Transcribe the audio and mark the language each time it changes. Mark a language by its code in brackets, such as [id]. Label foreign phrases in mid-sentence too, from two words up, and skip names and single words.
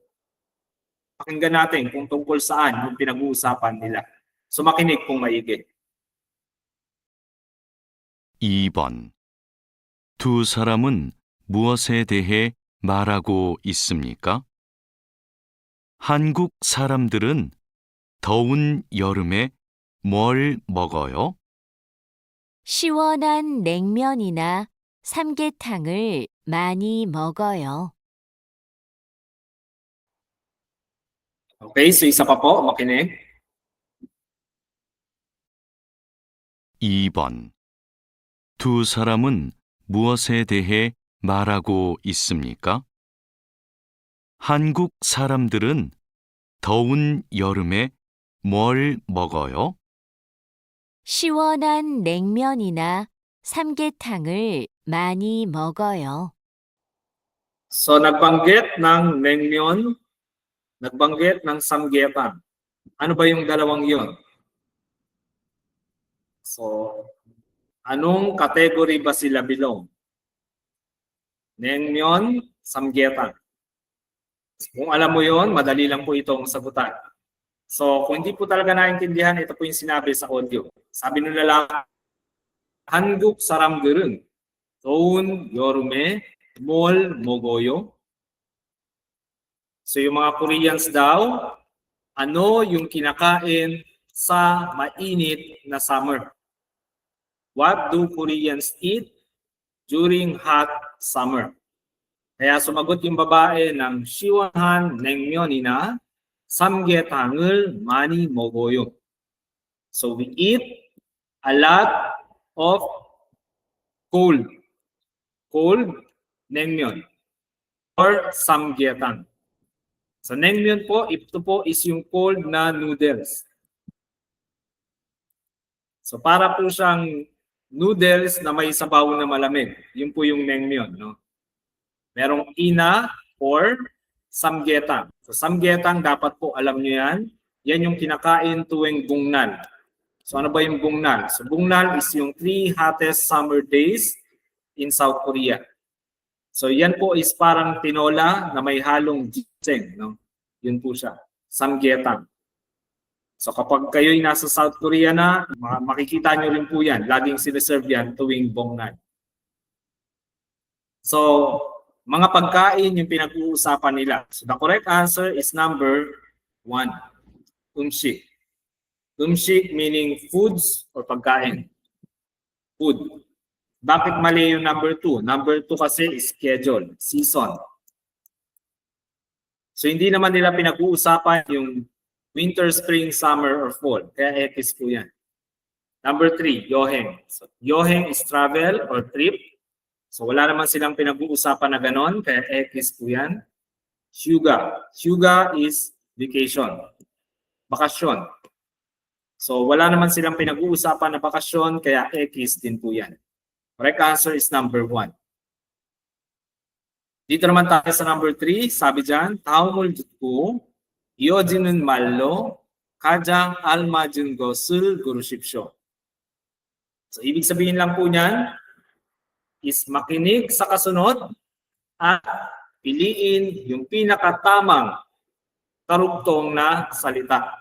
[tl] Pakinggan natin kung tungkol saan yung pinag-uusapan nila. So makinig kung maigi. [ko] 2번. 두 사람은 무엇에 대해 말하고 있습니까? 한국 사람들은 더운 여름에 뭘 먹어요? 시원한 냉면이나 삼계탕을 많이 먹어요. [tl] Okay, so isa pa po, makinig. [ko] 2번. 두 사람은 무엇에 대해 말하고 있습니까? 한국 사람들은 더운 여름에 뭘 먹어요? 시원한 냉면이나 삼계탕을 많이 먹어요. [tl] So nagbanggit ng naengmyeon, nagbanggit ng samgyetang. Ano ba yung dalawang yon? So anong [en] category ba sila belong? [tl] Naengmyeon, samgyetang. Kung alam mo yon, madali lang po itong sagutan. So kung hindi po talaga naintindihan, ito po yung sinabi sa audio. Sabi nila lang, 한국 사람들은 더운 여름에 뭘 먹어요? So yung mga Koreans daw, ano yung kinakain sa mainit na summer? [en] What do Koreans eat during hot summer? [tl] Kaya sumagot yung babae ng [ko] 시원한 냉면이나 삼계탕을 많이 먹어요. [en] So we eat a lot of cold 냉면 or samgyetang. [tl] So naengmyeon po, ito po is yung cold na noodles. So para po siyang noodles na may sabaw na malamig. Yun po yung naengmyeon, no? Merong ina or samgyetang. So samgyetang dapat po alam niyo yan. Yan yung kinakain tuwing bungnal. So ano ba yung bungnal? So bungnal is yung [en] 3 hottest summer days in South Korea. [tl] So yan po is parang tinola na may halong ginseng, no? Yun po siya, samgyetang. So kapag kayo'y nasa South Korea na, makikita nyo rin po yan. Laging sineserve yan tuwing bungnal. So mga pagkain yung pinag-uusapan nila. [en] So the correct answer is number 1, umshik. Umshik meaning foods or pagkain. Food. Bakit mali yung number 2? Number 2 kasi is schedule, season. [tl] So hindi naman nila pinag-uusapan yung [en] winter, spring, summer, or fall. [tl] Kaya X po yan. Number 3, yoheng. So yoheng is [en] travel or trip. [tl] So wala naman silang pinag-uusapan na ganon. Kaya X po yan. Hyuga. Hyuga is vacation. Bakasyon. So wala naman silang pinag-uusapan na bakasyon. Kaya X din po yan. [en] Correct answer is number 1. [tl] Dito naman tayo sa number 3. Sabi dyan, [ko] 다음을 듣고 이어지는 말로 가장 알맞은 것을 고르십시오. [tl] So ibig sabihin lang po niyan is makinig sa kasunod at piliin yung pinakatamang karugtong na salita.